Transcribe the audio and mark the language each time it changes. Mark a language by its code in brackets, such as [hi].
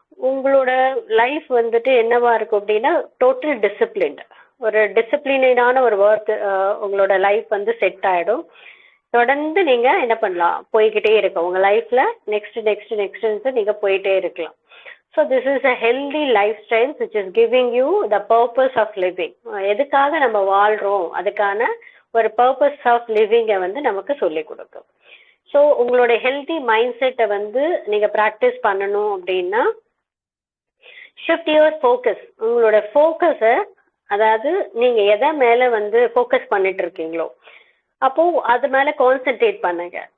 [ta] உங்களோட லைஃப் வந்துட்டு என்னவா இருக்கும் அப்படின்னா டோட்டல் டிசிப்ளின்டு, ஒரு டிசிப்ளினான ஒரு ஒர்க் உங்களோட லைஃப் வந்து செட் ஆயிடும். தொடர்ந்து நீங்க என்ன பண்ணலாம், போய்கிட்டே இருக்க உங்க லைஃப்ல நெக்ஸ்ட் நீங்க போயிட்டே இருக்கலாம். [en] So this is a healthy lifestyle which is giving you the purpose of living. [ta] எதுக்காக நம்ம வாழ்றோம், அதுக்கான ஒரு [en] purpose of living [ta] வந்து நமக்கு சொல்லி கொடுக்கும். ஸோ உங்களோட ஹெல்தி மைண்ட் செட்டை வந்து நீங்க ப்ராக்டிஸ் பண்ணணும் அப்படின்னா [en] Shift your focus. [ta] உங்களோட ஃபோக்கஸை, அதாவது நீங்க எதை மேல வந்து ஃபோக்கஸ் பண்ணிட்டு இருக்கீங்களோ அப்போ அது மேல கான்சென்ட்ரேட் பண்ணுங்க.